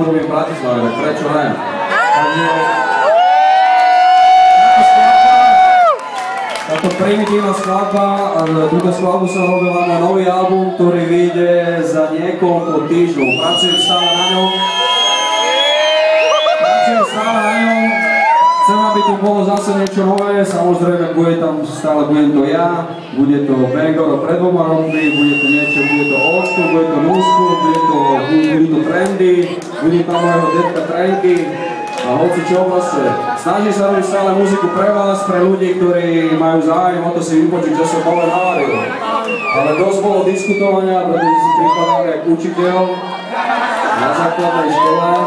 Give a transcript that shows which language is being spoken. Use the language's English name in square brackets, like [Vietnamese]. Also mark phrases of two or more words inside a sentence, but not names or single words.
[Slovak] v Bratislave, tak prečo ne? Takže táto primitívna skladba, túto skladbu som robila na nový album, ktorý vyjde za niekoľko týždňov. Pracujem stále na ňom. Chcem, aby tu bolo zase niečo nové, samozrejme budem to ja, bude to Bangor pred 2 rokmi, bude to niečo, bude to [English] old school, [Slovak] bude to [English] new school, [Slovak] budú to trendy, bude tam mojho detka trendy a hoci čo vlastne. Snažím sa robiť stále muziku pre vás, pre ľudí, ktorí majú záujem o to si vypočuť, čo som nové navaril. Ale dosť bolo diskutovania, pretože si pripadám jak učiteľ na základnej škole.